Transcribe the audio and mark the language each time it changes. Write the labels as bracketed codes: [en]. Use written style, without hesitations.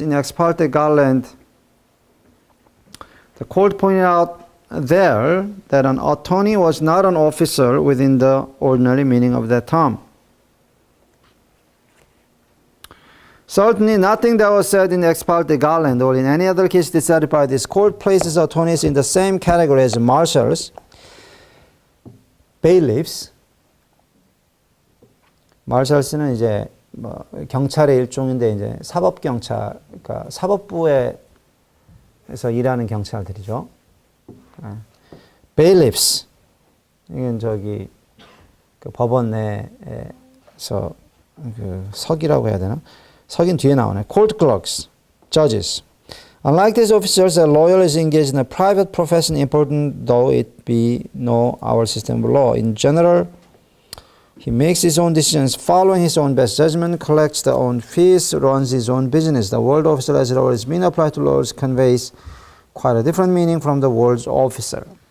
[en] In Ex parte Garland, the court pointed out there that an attorney was not an officer within the ordinary meaning of that term. Certainly nothing that was said in Ex parte Garland or in any other case decided by this court places attorneys in the same category as marshals, bailiffs. [ko] 마샬스는 이제 뭐 경찰의 일종인데 이제 사법 경찰, 그러니까 사법부에서 일하는 경찰들이죠. bailiffs 이건 저기 그 법원 내에서 그 석이라고 해야 되나? 석인 뒤에 나오네. [en] court clerks, judges. Unlike these officers, a lawyer is engaged in a private profession, important though it be no our system of law. In general, he makes his own decisions following his own best judgment, collects their own fees, runs his own business. The word officer, as it always been applied to lawyers, conveys quite a different meaning from the word officer.